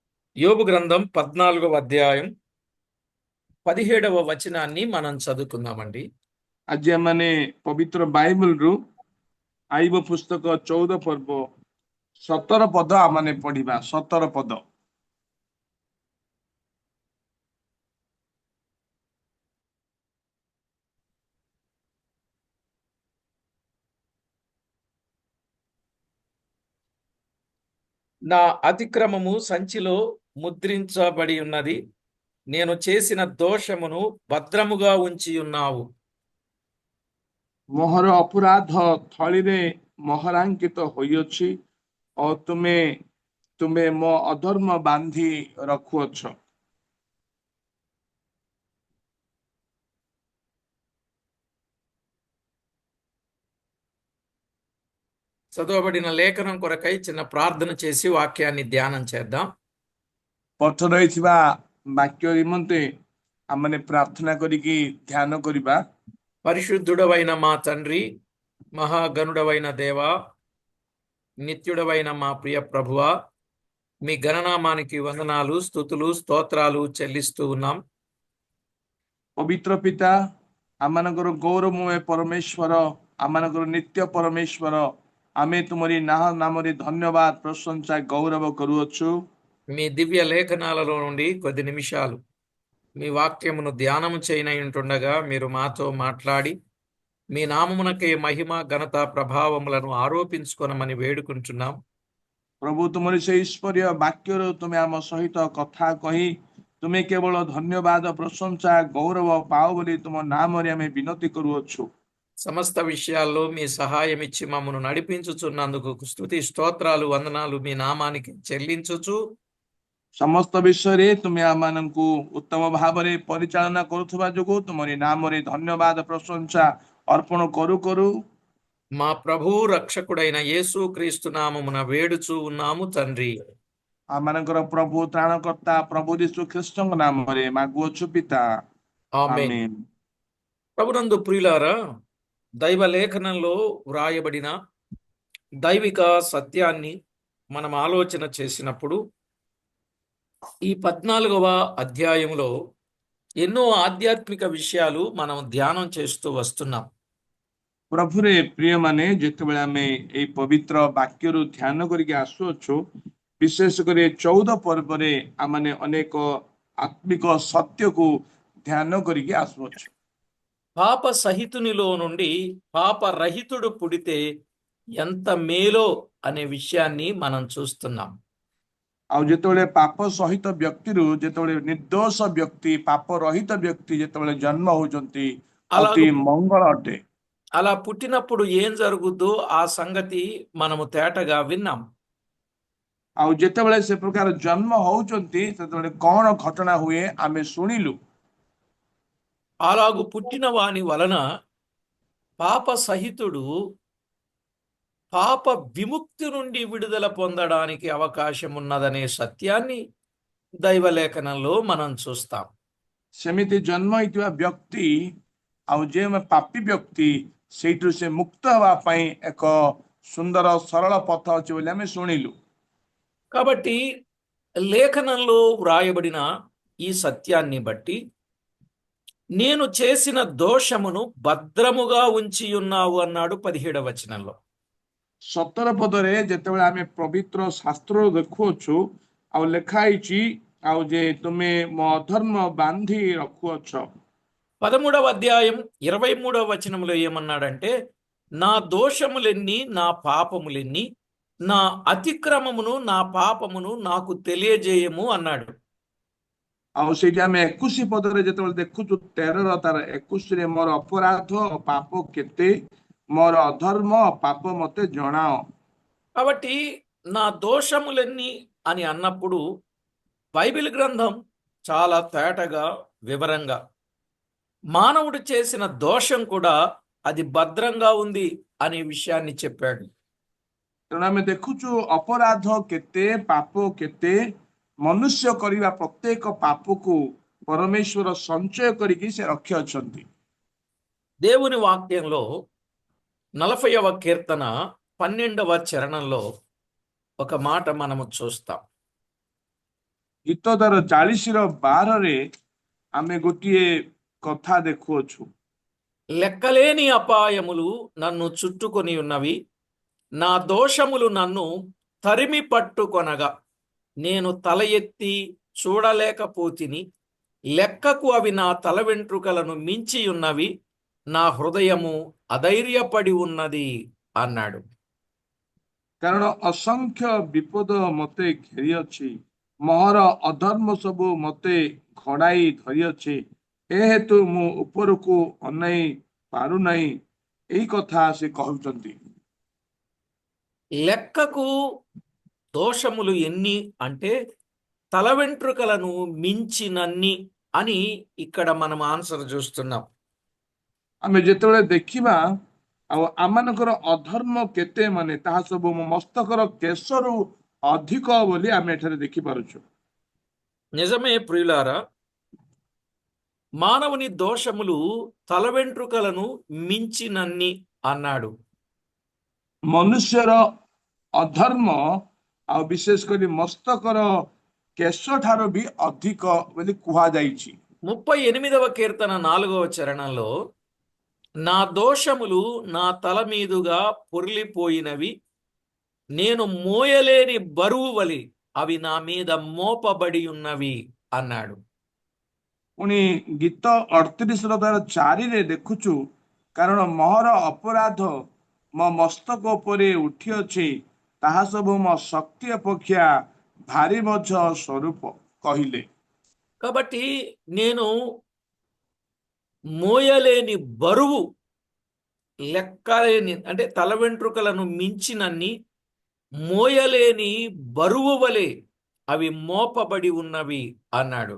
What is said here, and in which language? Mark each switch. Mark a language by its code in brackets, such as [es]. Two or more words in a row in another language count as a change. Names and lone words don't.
[te] యోబు గ్రంథం 14వ అధ్యాయం 17వ వచనాన్ని మనం చదువుకుందామండి. [or] ଆଜି ଆମମାନେ ପବିତ୍ର ବାଇବଲରୁ ଆଇବ ପୁସ୍ତକ 14 ପର୍ବ 17 ପଦ ଆମମାନେ ପଢିବା। 17 ପଦ। [te] నా అతిక్రమము సంచిలో ముద్రించబడి ఉన్నది, నేను చేసిన దోషమును భద్రముగా ఉంచి ఉన్నావు. [or] ମୋହର ଅପରାଧ ଥଳିରେ ମହରାଙ୍କିତ ହୋଇଅଛି ଓ ତୁମେ ତୁମେ ମୋ ଅଧର୍ମ ବାନ୍ଧି ରଖୁଅଛ। [te] చదవబడిన లేఖనం కొరకై చిన్న ప్రార్థన చేసి వాక్యాన్ని ధ్యానం చేద్దాం. [or] ପଠନ ହୋଇଥିବା ବାକ୍ୟ ନିମନ୍ତେ ଆମମାନେ ପ୍ରାର୍ଥନା କରିକି ଧ୍ୟାନ କରିବା। [te] పరిశుద్ధుడవైన మా తండ్రి, మహాగణుడవైన దేవా, నిత్యుడవైన మా ప్రియ ప్రభువా, మీ గణనామానికి వందనాలు, స్తుతులు, స్తోత్రాలు చెల్లిస్తూ ఉన్నాం. [or] ପବିତ୍ର ପିତା, ଆମମାନଙ୍କର ଗୌରବମୟ ପରମେଶ୍ୱର, ଆମମାନଙ୍କର ନିତ୍ୟ ପରମେଶ୍ୱର, ଆମେ ତୁମରି ନାମରେ ଧନ୍ୟବାଦ ପ୍ରଶଂସା ଗୌରବ କରୁଅଛୁ। [te] మీ దివ్య లేఖనాలలో నుండి కొద్ది నిమిషాలు మీ వాక్యమును ధ్యానము చేయనయుంటుండగా మీరు మాతో మాట్లాడి మీ నామమునకే మహిమ, ఘనత, ప్రభావములను ఆరోపించుకొనమని వేడుకుంటున్నాం. [or] ପ୍ରଭୁ ତୁମରି ସେ ଈଶ୍ୱରୀୟ ବାକ୍ୟରୁ ତୁମେ ଆମ ସହିତ କଥା କହି ତୁମେ କେବଳ ଧନ୍ୟବାଦ ପ୍ରଶଂସା ଗୌରବ ପାଅ ବୋଲି ତୁମ ନାମରେ ଆମେ ବିନତି କରୁଅଛୁ। [te] సమస్త విషయాల్లో మీ సహాయం ఇచ్చి మమ్మను నడిపించుచున్నందుకు స్తుతి, స్తోత్రాలు, వందనాలు మీ నామానికి చెల్లించుచు [or] ସମସ୍ତ ବିଷୟରେ ତୁମେ ଆମମାନଙ୍କୁ ଉତ୍ତମ ଭାବରେ ପରିଚାଳନା କରୁଥିବା ଯୋଗୁଁ ତୁମରି ନାମରେ ଧନ୍ୟବାଦ ପ୍ରଶଂସା ଅର୍ପଣ କରୁ କରୁ [te] మా ప్రభువు రక్షకుడైన యేసు క్రీస్తు నామమున వేడుచూ ఉన్నాము తండ్రి. [or] ଆମମାନଙ୍କର ପ୍ରଭୁ ତ୍ରାଣକର୍ତ୍ତା ପ୍ରଭୁ ଯୀଶୁ ଖ୍ରୀଷ୍ଟଙ୍କ ନାମରେ ମାଗୁଅଛୁ ପିତା, [te] ఆమేన్. ఆమేన్। ప్రభునందు ప్రియులారా, దైవ లేఖనంలో వ్రాయబడిన దైవిక సత్యాన్ని మనం ఆలోచన చేసినప్పుడు ఈ 14వ అధ్యాయంలో ఎన్నో ఆధ్యాత్మిక విషయాలు మనం ధ్యానం చేస్తూ వస్తున్నాం. [or] ପ୍ରଭୁରେ ପ୍ରିୟମାନେ, ଯେତେବେଳେ ଆମେ ଏଇ ପବିତ୍ର ବାକ୍ୟରୁ ଧ୍ୟାନ କରିକି ଆସୁଅଛୁ, ବିଶେଷ କରି 14 ପର୍ବରେ ଆମମାନେ ଅନେକ ଆତ୍ମିକ ସତ୍ୟକୁ ଧ୍ୟାନ କରିକି ଆସୁଅଛୁ। [te] పాప సహితునిలో నుండి పాప రహితుడు పుడితే ఎంత మేలో అనే విషయాన్ని మనం చూస్తున్నాం. [or] ଆଉ ଯେତେବେଳେ ପାପ ସହିତ ବ୍ୟକ୍ତିରୁ ଯେତେବେଳେ ନିର୍ଦ୍ଦୋଷ ବ୍ୟକ୍ତି, ପାପ ରହିତ ବ୍ୟକ୍ତି ଯେତେବେଳେ ଜନ୍ମ ହଉଛନ୍ତି, [te] అలాగ [or] ଅତି ମଙ୍ଗଳ ଅଟେ। [te] అలా పుట్టినప్పుడు ఏం జరుగుద్దో ఆ సంగతి మనము తేటగా విన్నాం. [or] ଆଉ ଯେତେବେଳେ ସେ ପ୍ରକାର ଜନ୍ମ ହଉଛନ୍ତି, ସେତେବେଳେ କଣ ଘଟଣା ହୁଏ ଆମେ ଶୁଣିଲୁ। [te] అలాగు పుట్టిన వాని వలన పాప సహితుడు పాప విముక్తి నుండి విడుదల పొందడానికి అవకాశం ఉన్నదనే సత్యాన్ని దైవలేఖనంలో మనం చూస్తాం. [or] ସେମିତି ଜନ୍ମ ହେଇଥିବା ବ୍ୟକ୍ତି ଆଉ ଯେ ପାପୀ ବ୍ୟକ୍ତି, ସେଇଠୁ ସେ ମୁକ୍ତ ହେବା ପାଇଁ ଏକ ସୁନ୍ଦର ସରଳ ପଥ ଅଛି ବୋଲି ଆମେ ଶୁଣିଲୁ। [te] కాబట్టి లేఖనంలో వ్రాయబడిన ఈ సత్యాన్ని బట్టి నేను చేసిన దోషమును భద్రముగా ఉంచి ఉన్నావు అన్నాడు 17వ వచనంలో. [or] 17 ପଦରେ ଯେତେବେଳେ ଆମେ ପବିତ୍ର ଶାସ୍ତ୍ର ଦେଖୁଅଛୁ, ଆଉ ଲେଖା ହେଇଛି ଆଉ ଯେ ତୁମେ ମୋ ଅଧର୍ମ ବାନ୍ଧି ରଖୁଅଛ। [te] 13వ అధ్యాయం 23వ వచనంలో ఏమన్నాడంటే, నా దోషములెన్ని, నా పాపములెన్ని, నా అతిక్రమమును, నా పాపమును నాకు తెలియజేయము అన్నాడు. [or] ଆଉ ସେଇଠି ଆମେ 21 ପଦରେ ଯେତେବେଳେ ଦେଖୁଛୁ, 13ର ତାର 21ରେ ମୋର ଅପରାଧ ପାପ କେତେ, ମୋର ଅଧର୍ମ ପାପ ମତେ ଜଣାଅ। [te] కాబట్టి నా దోషములెన్ని అని అన్నప్పుడు బైబిల్ గ్రంథం చాలా తేటగా, వివరంగా మానవుడు చేసిన దోషం కూడా అది భద్రంగా ఉంది అనే విషయాన్ని చెప్పాడు. [or] ତେଣୁ ଆମେ ଦେଖୁଛୁ ଅପରାଧ କେତେ, ପାପ କେତେ, ମନୁଷ୍ୟ କରିବା ପ୍ରତ୍ୟେକ ପାପକୁ ପରମେଶ୍ୱର ସଞ୍ଚୟ କରିକି ସେ ରଖିଅଛନ୍ତି। [te] దేవుని వాక్యంలో 40వ కీర్తన 12వ చరణంలో ఒక మాట మనము చూస్తాం. [or] ଗୀତଦାର 40:12 ଆମେ ଗୋଟିଏ କଥା ଦେଖୁଅଛୁ। [te] లెక్కలేని అపాయములు నన్ను చుట్టుకొని ఉన్నవి, నా దోషములు నన్ను తరిమి పట్టుకొనగా నేను తల ఎత్తి చూడలేకపోతిని. లెక్కకు అవి నా తల వెంట్రుకలను మించి ఉన్నవి, నా హృదయము అధైర్యపడి ఉన్నది అన్నాడు. [or] କାରଣ ଅସଂଖ୍ୟ ବିପଦ ମତେ ଘେରିଅଛି, ମୋହର ଅଧର୍ମ ସବୁ ମତେ ଘୋଡ଼ାଇ ଧରିଅଛି। ଏ ହେତୁ ମୁଁ ଉପରକୁ ଅନାଇ ପାରୁନାହିଁ। ଏଇ କଥା ସେ କହୁଛନ୍ତି। [te] లెక్కకు దోషములు ఎన్ని అంటే తల వెంట్రుకలను మించినన్ని అని ఇక్కడ మనం ఆన్సర్ చూస్తున్నాం. [or] ଆମେ ଯେତେବେଳେ ଦେଖିବା ଆଉ ଆମମାନଙ୍କର ଅଧର୍ମ କେତେ, ମାନେ ତାହା ସବୁ ମୋ ମସ୍ତକର କେଶରୁ ଅଧିକ ବୋଲି ଆମେ ଏଠାରେ ଦେଖିପାରୁଛୁ। [te] నిజమే ప్రియులారా, మానవుని దోషములు తల వెంట్రుకలను మించినన్ని అన్నాడు. [or] ମନୁଷ୍ୟର ଅଧର୍ମ ଆଉ ବିଶେଷ କରି ମସ୍ତକର କେଶ ଠାରୁ ବି ଅଧିକ ବୋଲି କୁହାଯାଇଛି। [te] 38వ కీర్తన 4వ చరణంలో, నా దోషములు నా తల మీదుగా పొర్లిపోయినవి, నేను మోయలేని బరువు వలి అవి నా మీద మోపబడి ఉన్నవి అన్నాడు. [or] ପୁଣି ଗୀତ 38:4 ଦେଖୁଛୁ, କାରଣ ମୋର ଅପରାଧ ମୋ ମସ୍ତକ ଉପରେ ଉଠିଅଛି, ତାହା ସବୁ ମୋ ଶକ୍ତି ଅପେକ୍ଷା ଭାରି ବୋଝ ସ୍ୱରୂପ କହିଲେ। [te] కాబట్టి నేను మోయలేని బరువు, లెక్కలేని అంటే తల వెంట్రుకలను మించినన్ని మోయలేని బరువు వలె అవి మోపబడి ఉన్నవి అన్నాడు.